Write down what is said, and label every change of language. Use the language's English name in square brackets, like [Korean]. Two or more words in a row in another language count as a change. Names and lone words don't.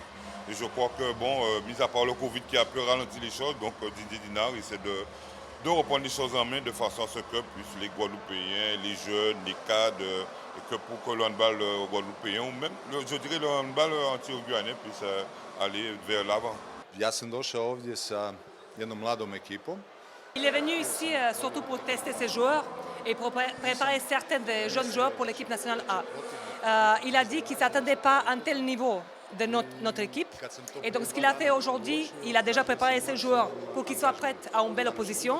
[French] Et je crois que, mis à part le Covid qui a pu ralentir les choses, donc Didier Dinard essaie de reprendre les choses en main de façon à ce que puissent les Guadeloupéens, les jeunes, les cadres, et que pour que le handball guadeloupéen ou même, je dirais, le handball anti-guyanais puisse aller vers l'avant. [Serbian] Ja sam došao ovdje sa jednom mladom ekipom. [French] Il est venu ici surtout pour tester ses joueurs et pour préparer certains des jeunes joueurs pour l'équipe nationale A. Il a dit qu'il ne s'attendait pas à un tel niveau de notre équipe. Et donc ce qu'il a fait aujourd'hui, il a déjà préparé ses joueurs pour qu'ils soient prêts à une belle opposition.